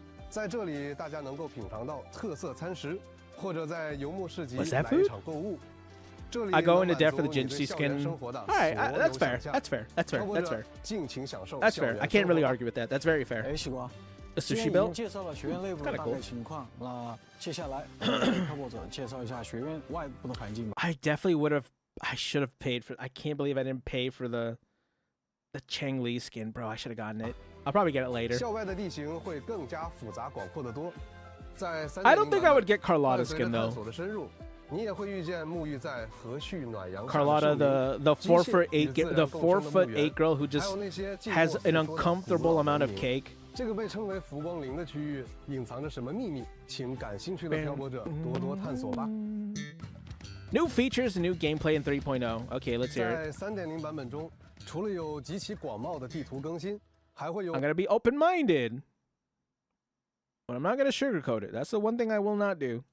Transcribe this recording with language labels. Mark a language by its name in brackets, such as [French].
[Chinese] 在这里，大家能够品尝到特色餐食，或者在游牧市集 [English] Was that [Chinese] 来 [English] food? [Chinese] 一场购物。 [English] I go into debt for the Jinchi skin. All right, that's fair. That's fair. That's fair. That's fair. I can't really argue with that. That's very fair. [Chinese] 哎，西瓜， [English] A sushi belt? [Chinese] 介绍了学院内部的大概情况，那接下来漂泊者介绍一下学院外部的环境吧。 [English] I definitely would have. I should have paid for. I can't believe I didn't pay for the Cheng Li skin, bro. I should have gotten it. I'll probably get it later. [Chinese] 校外的地形会更加复杂广阔得多。在 [English] I don't think I would get Carlotta skin though. [Chinese] 你也会遇见沐浴在和煦暖阳 [English] Carlotta, the 4'8" girl who just has an uncomfortable amount of cake. [Chinese] 这个被称为浮光林的区域隐藏着什么秘密？请感兴趣的漂泊者多多探索吧。 [English] New features, new gameplay in 3.0. Okay, let's hear it. [Chinese] 在 3.0 版本中，除了有极其广袤的地图更新，还会有 [English] I'm gonna be open-minded, but I'm not gonna sugarcoat it. That's the one thing I will not do.